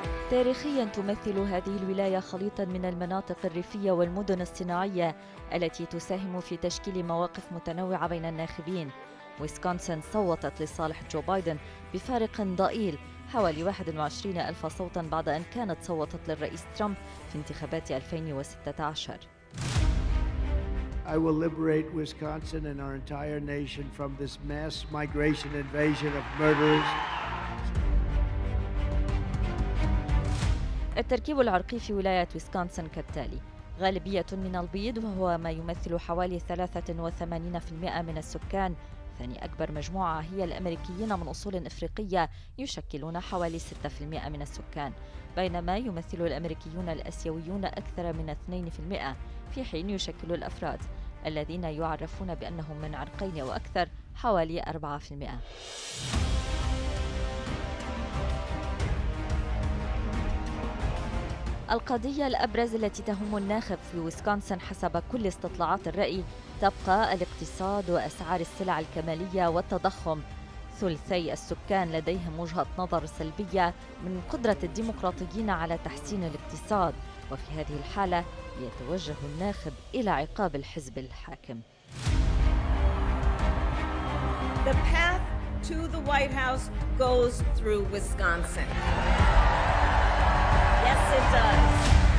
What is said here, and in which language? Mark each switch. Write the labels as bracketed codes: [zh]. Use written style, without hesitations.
[ar] تاريخيا تمثل هذه الولاية خليطا من المناطق الريفية والمدن الصناعية التي تساهم في تشكيل مواقف متنوعة بين الناخبين. ويسكونسن صوتت لصالح جو بايدن بفارق ضئيل حوالي 21,000 صوتا بعد أن كانت صوتت للرئيس ترامب في انتخابات 2016. [en] I will liberate Wisconsin and our entire nation from this mass migration invasion of murderers. [ar] التركيب العرقي في ولاية ويسكونسن كالتالي: غالبية من البيض وهو ما يمثل حوالي 83% من السكان. ثاني أكبر مجموعة هي الأمريكيين من أصول إفريقية يشكلون حوالي 6% من السكان، بينما يمثل الأمريكيون الآسيويون أكثر من 2%، في حين يشكل الأفراد الذين يعرفون بأنهم من عرقين أو أكثر حوالي 4%. القضية الأبرز التي تهم الناخب في ويسكونسن حسب كل استطلاعات الرأي تبقى الاقتصاد وأسعار السلع الكمالية والتضخم. ثلثي السكان لديهم وجهة نظر سلبية من قدرة الديمقراطيين على تحسين الاقتصاد، وفي هذه الحالة يتوجه الناخب إلى عقاب الحزب الحاكم. [en] The path to the White House goes through Wisconsin. Yes, it does.